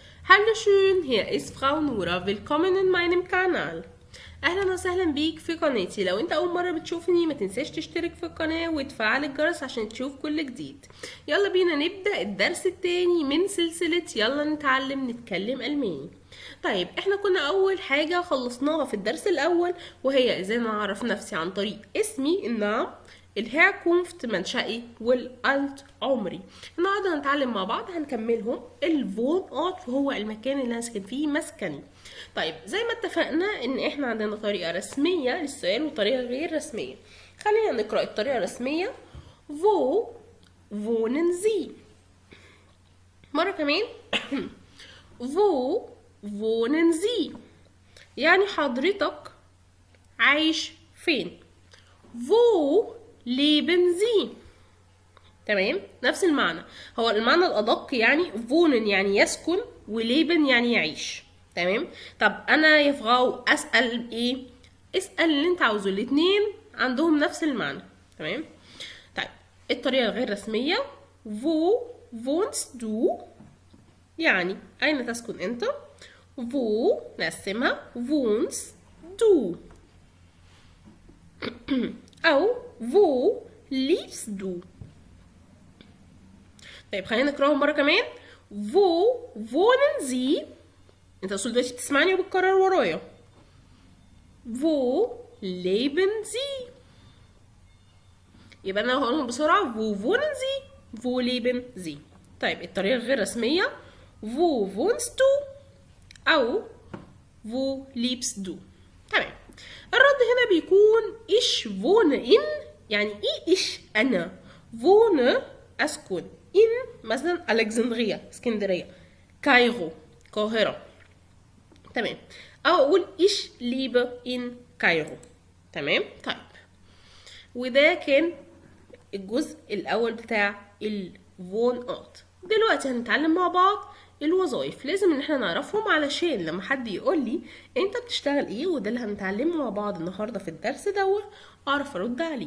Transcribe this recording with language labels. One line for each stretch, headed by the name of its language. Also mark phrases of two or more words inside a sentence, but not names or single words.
German: Hallo schön, hier ist Frau Nura. Willkommen in meinem Kanal.
Arabic: اهلا وسهلا بيك في قناتي. لو انت اول مره بتشوفني ما تنساش تشترك في القناه وتفعل الجرس عشان تشوف كل جديد. يلا بينا نبدا الدرس التاني من سلسله يلا نتعلم نتكلم الماني. طيب احنا كنا اول حاجه خلصناها في الدرس الاول وهي ازاي نعرف نفسي عن طريق اسمي النعم، الهيركونفت منشئي والالت عمري. النهارده هنتعلم مع بعض هنكملهم. الفون اوت وهو المكان اللي انا ساكن فيه مسكني. طيب زي ما اتفقنا ان احنا عندنا طريقه رسميه للسؤال وطريقه غير رسميه. خلينا نقرا الطريقه الرسميه.
German: wo wohnen Sie
Arabic: مره كمان.
German: wo wohnen Sie
Arabic: يعني حضرتك عايش فين.
German: wo leben Sie
Arabic: تمام، نفس المعنى. هو المعنى الأدق يعني wohnen يعني يسكن وليبن يعني يعيش. تمام. طب أنا يا فغاو أسأل إيه؟ اسأل اللي أنت عاوزه، الاتنين عندهم نفس المعنى. تمام. طيب الطريقة الغير رسمية
German: wo wohnst du
Arabic: يعني أين تسكن أنت.
German: wo نقسمها wohnst du أو wo liebst du.
Arabic: طيب خلينا نقراهم مرة كمان.
German: wo wohnen Sie
Arabic: انت اصلا دلوقتي بتسمعني وبتكرر ورايا.
German: wo leben Sie
Arabic: يبقى انا هقولهم بسرعة.
German: wo wohnen Sie wo leben Sie.
Arabic: طيب الطريقة غير رسمية
German: wo wohnst du
Arabic: او
German: wo liebst du.
Arabic: تمام. الرد هنا بيكون
German: ich wohne in
Arabic: يعني ايه ich انا. wohne اسكن in مثلا الكسندريا اسكندريه، كايرو القاهره. تمام. او اقول
German: ich lebe in
Arabic: كايرو. تمام. طيب وده كان الجزء الاول بتاع الفون اوت. دلوقتي هنتعلم مع بعض الوظائف. لازم ان احنا نعرفهم علشان لما حد يقول لي انت بتشتغل ايه، وده اللي هنتعلمه مع بعض النهارده في الدرس دوت، اعرف ارد عليه.